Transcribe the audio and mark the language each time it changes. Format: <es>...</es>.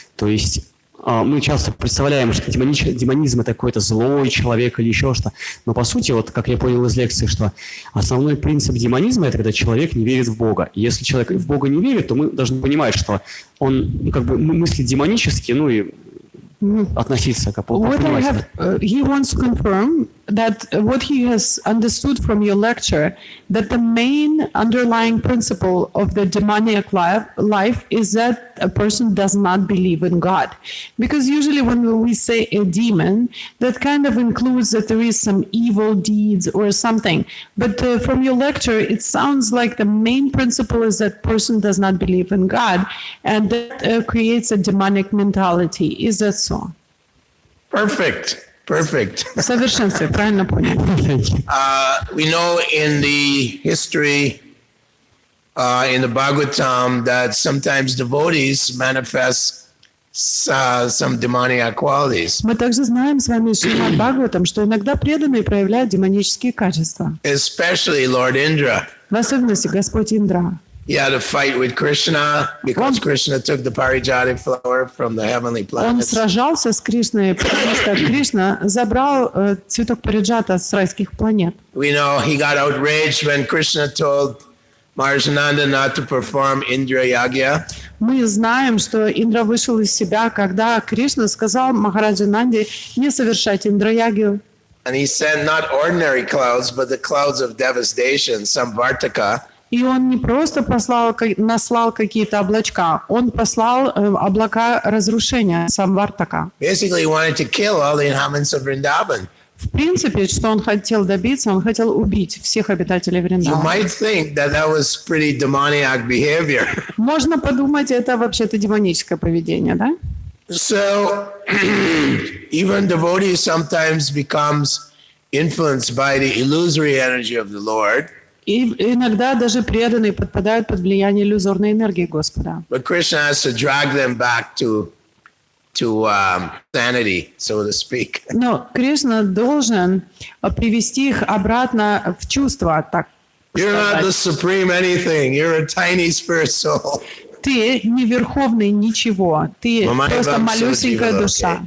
<ru>То есть мы часто представляем, что демонизм – это какой-то злой человек или еще что. Но по сути, вот как я понял из лекции, что основной принцип демонизма – это когда человек не верит в Бога. И если человек в Бога не верит, то мы должны понимать, что он мыслит демонически, и относиться к</ru> <en>he wants to confirm that what he has understood from your lecture, that the main underlying principle of the demoniac life is that a person does not believe in God. Because usually when we say a demon, that kind of includes that there is some evil deeds or something. But from your lecture, it sounds like the main principle is that person does not believe in God, and that creates a demonic mentality. Is that so? Perfect.</en> <ru>В совершенстве, правильно понял.</ru> <en>We know in the history, in the Bhagavatam, that sometimes devotees manifest some demoniac qualities.</en> <ru>Мы также знаем с вами из Шримад Бхагаватам, что иногда преданные проявляют демонические качества.</ru> <en>Especially Lord Indra.</en> <ru>В особенности Господь Индра.</ru> <en>He had a fight with Krishna because Krishna took the Parijati flower from the heavenly</en> <ru>Он</ru> <en>planets.</en> <ru>сражался с Кришной, потому что Кришна забрал цветок париджата с райских планет.</ru> <en>We know he got outraged when Krishna told Maharsananda not to perform Indra Yagya.</en> <ru>Мы знаем, что Индра вышел из себя, когда Кришна сказал Махараджа Нанди не совершать Индра-ягью.</ru> <en>And he sent not ordinary clouds, but the clouds of devastation, Samvartaka.</en> <ru>И он не просто наслал какие-то облачка, он послал облака разрушения, самвартака.</ru> <en>Basically, he wanted to kill all the inhabitants of Vrindavan.</en> <ru>В принципе, что он хотел добиться, он хотел убить всех обитателей</ru> <en>You</en> <ru>Вриндавана.</ru> <en>might think that was pretty demoniac behavior.</en> <ru>Можно подумать, это вообще-то демоническое поведение, да?</ru> <en>So, even devotees sometimes becomes influenced by the illusory energy of the Lord.</en> <ru>И иногда даже преданные подпадают под влияние иллюзорной энергии Господа.</ru> <en>But Krishna has to drag them back to sanity, so to speak.</en> <ru>Но Кришна должен привести их обратно в чувство, так</ru> <en>You're not the</en> <ru>сказать.</ru> <en>supreme anything. You're a tiny spirit soul.</en> <ru>Ты не верховный ничего, ты просто малюсенькая душа,</ru>